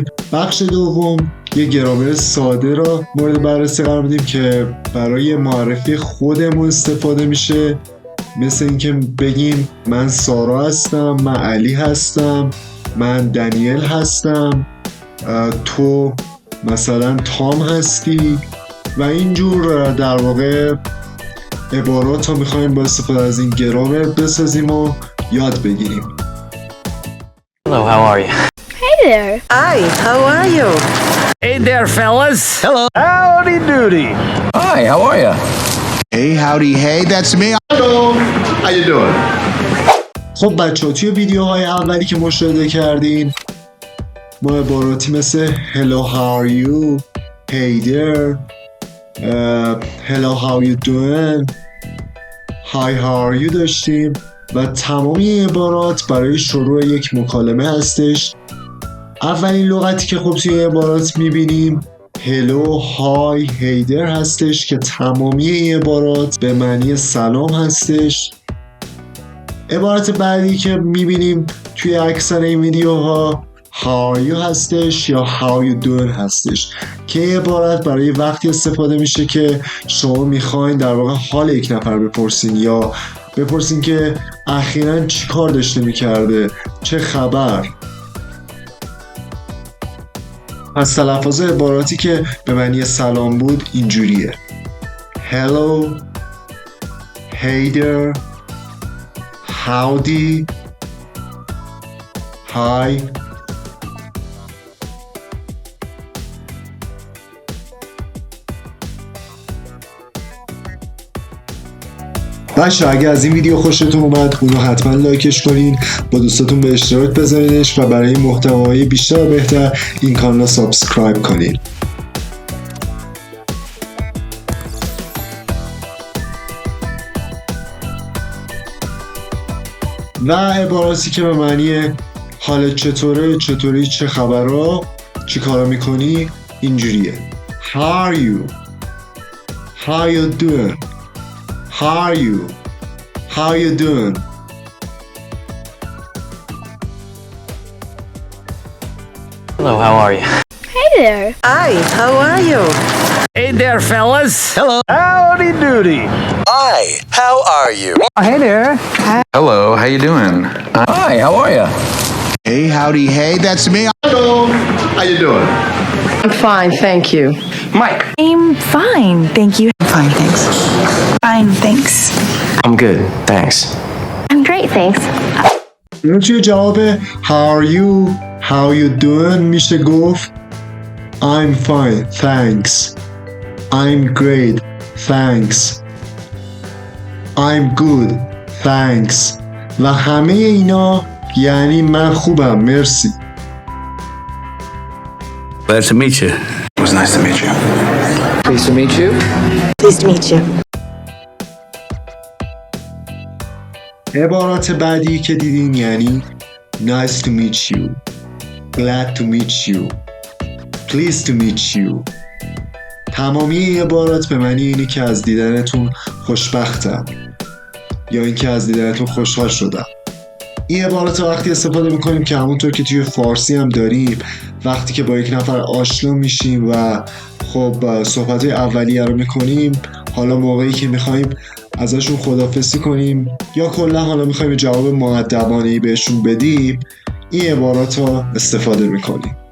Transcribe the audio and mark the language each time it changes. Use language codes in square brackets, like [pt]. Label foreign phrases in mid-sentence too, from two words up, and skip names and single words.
[fa] بخش دوم یه گرامر ساده را مورد بررسی قرار بدیم که برای معرفی خودمون استفاده میشه، مثل اینکه بگیم من سارا هستم، من علی هستم، من دنیل هستم، تو مثلا تام هستی و اینجور در واقع عبارات ها میخوایم با استفاده از این گرامر بسازیم و یاد بگیریم. [en] Hello, how are you? Hey there. Hi, how are you? Hey there, fellas. Hello. Howdy doody. Hi, how are you? Hey, howdy, hey, that's me. Hello. How you doing? [fa] خب بچه‌ها توی ویدیوهای اولی که مشاهده کردین ما عباراتی مثل [en] Hello, how are you? Hey there. Hello, how you doing? Hi, how are you [fa] داشتیم و تمامی این عبارات برای شروع یک مکالمه هستش. اولین لغتی که خب توی عبارات میبینیم [en] hello, hi, hey there [fa] هستش که تمامی این عبارات به معنی سلام هستش. عبارت بعدی که میبینیم توی اکثر این ویدیوها [en] how are you [fa] هستش یا [en] how you doing [fa] هستش که این عبارت برای وقتی استفاده میشه که شما میخواین در واقع حال یک نفر بپرسین یا بپرسین که اخیراً چی کار داشته میکرده، چه خبر. پس تلفظ عباراتی که به معنی سلام بود اینجوریه: [en] Hello, hey there, howdy, hi. [fa] بچه اگه از این ویدیو خوشتون اومد اونو حتما لایکش کنین، با دوستاتون به اشتراک بذارینش و برای محتوای بیشتر و بهتر این کانال سابسکرایب کنین. و عباراتی که به معنی حالت چطوره، چطوری، چه خبرها، چی کارا میکنی اینجوریه: [en] How are you? How you doing? How are you? How you doing? Hello, how are you? Hey there. Hi, how are you? Hey there, fellas. Hello. Howdy doody. Hi, how are you? Hey there. Hello, how you doing? Hi, how are you? Hey, howdy, hey, that's me. Hello. How you doing? I'm fine, thank you. Mike. I'm fine, thank you. Fine, thanks. Fine, thanks. I'm good, thanks. I'm great, thanks. [fa] اون توی جواب [en] How are you? How you doing? [fa] میشه گفت [en] I'm fine, thanks. I'm great, thanks. I'm good, thanks. [fa] و همه اینا یعنی من خوبم، مرسی. [en] Glad to meet you. It was nice to meet you. Pleased to meet you. Pleased to meet you. [fa] عبارات بعدی که دیدیم یعنی [en] nice to meet you, [fa] glad to meet you, pleased to meet you. تمامی این عبارات به معنی اینه که از دیدنتون خوشبختم یا اینکه از دیدنتون خوشحال شدم. این عبارات رو وقتی استفاده میکنیم که همونطور که توی فارسی هم داریم، وقتی که با یک نفر آشنا میشیم و خب صحبت‌های اولیه رو میکنیم، حالا موقعی که میخوایم ازشون خداحافظی کنیم یا کلا حالا میخوایم جواب مؤدبانه‌ای بهشون بدیم، این عبارات رو استفاده میکنیم.